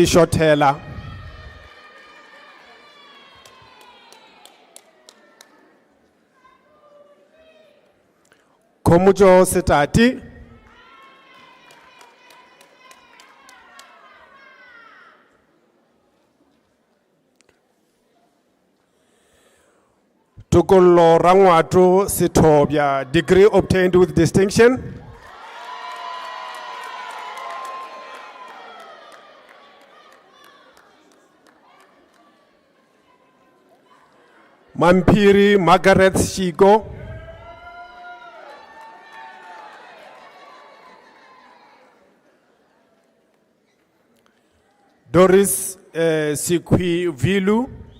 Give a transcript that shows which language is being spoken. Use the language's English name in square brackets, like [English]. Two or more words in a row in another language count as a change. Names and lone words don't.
[English] Shotela, Komujo Setati, Tukolo Rangwatu Sitobia, degree obtained with distinction. Mampiri Margaret Shigo, Doris Sikwi Vilu,